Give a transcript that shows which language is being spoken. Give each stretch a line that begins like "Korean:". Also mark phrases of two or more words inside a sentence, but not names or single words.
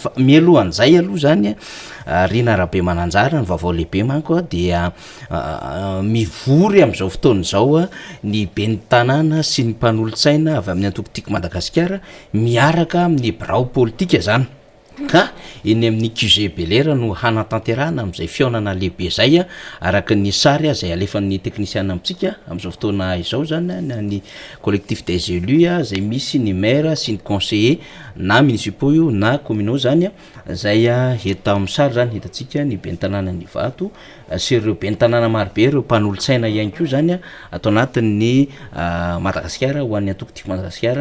Malagasy: Fa mialohan'izay aloha zany Rena Rabe Mananjara, ny vaovao lehibe manko dia mivory amin'izao fotoan'izao ny ben'ny tanàna sy ny mpanolontsaina avy amin'ny antokotiko Madagasikara miaraka amin'ny birao politika zany, ka eny amin'ny QG Belera no hanatanterahana amin'izay fiaonana lehibe zay araka ny sary zay alefan'ny teknisiana amintsika amin'izao fotoana izao zany, ny
French: collectif des élus
Malagasy: zay misy ny maire sy ny conseiller na municipaux io na communaux zany, zay eto amin'ny sary zany hitatsika ny ben'ny tanàna ny Vato sy ireo ben'ny tanàna marobe, ireo mpanolontsaina ihany koa zany atao anatin'ny Madagasikara ho an'ny antokotiko Madagasikara.